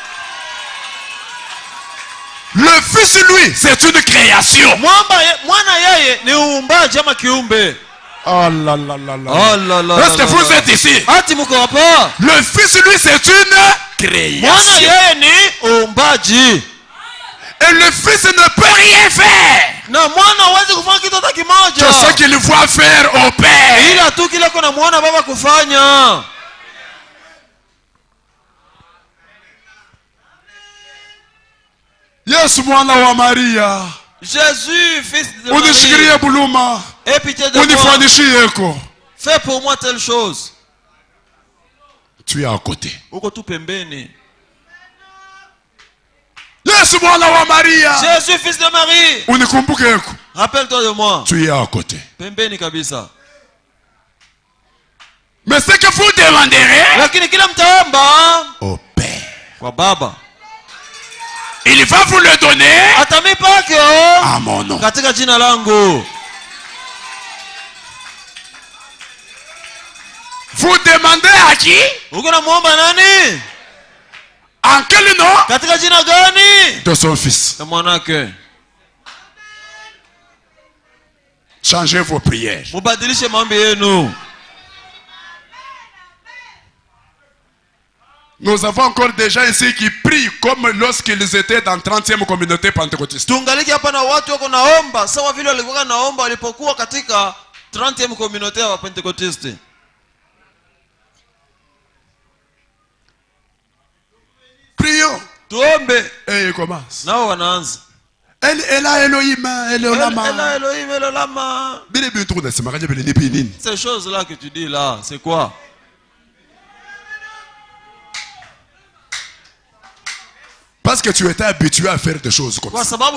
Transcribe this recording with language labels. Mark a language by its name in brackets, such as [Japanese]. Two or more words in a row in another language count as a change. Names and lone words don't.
[French] Le Fils lui, c'est une création. [Swahili] Mwana yeye ni uumbaji ama kiumbe. [French] Oh là là là là. Oh là là. Est-ce que vous êtes ici? [Swahili] Ati mko hapa? [French] Le Fils lui, c'est une création. [Swahili] Mwana yeye ni uumbaji. [French] Et le Fils ne peut rien faire. [Swahili] Na mwana hawezi kufanya kitu hata kimoja. [French] Que ce qu'il voit faire au Père. [Swahili] Ila tu kile kuna muona Baba kufanya. Yesu mwana wa Maria. [French] Jésus, fils de Marie. [Swahili] Unishikilie buluma. [French] Aie pitié de moi. [Swahili] Unifanyishie. [French] Fais pour moi telle chose. Tu es à côté. [Swahili] Uko tu pembeni. Yesu mwana wa Maria. [French] Jésus, fils de Marie. [Swahili] Unikumbuke. [French] Rappelle-toi de moi. Tu es à côté. [Swahili] Pembeni kabisa. [French] Mais ce que vous demanderez, [Swahili] lakini kila mtaomba [French] au Père, [Swahili] kwa Baba, [French] il va vous le donner [Swahili] atamipa akyo [French] à mon nom. [Swahili] katika jina langu. [French] Vous demandez à qui? [Swahili] Uko namuomba nani? [French] En quel nom? [Swahili] Katika jina gani? [French] De son Fils. [Swahili] Na mwanake. [French] Changez vos prières. [Swahili] Mubadilishe maombi yenu. [French] Nous avons encore des gens ici qui prient comme lorsqu'ils étaient dans 30e communauté pentecôtiste. [Swahili] Tungaliki hapa na watu wako naomba sawa vile walikuwa naomba walipokuwa katika 30e communauté ya Pentecoste. [French] Prions. [Swahili] Tuombe. [French] Et il commence. [Swahili] Nao wanaanza. Ela Elohim, Elolama. Ela Elohim, Elolama. [French] Ces choses là que tu dis là, c'est quoi? Parce que tu étais habitué à faire des choses comme ça.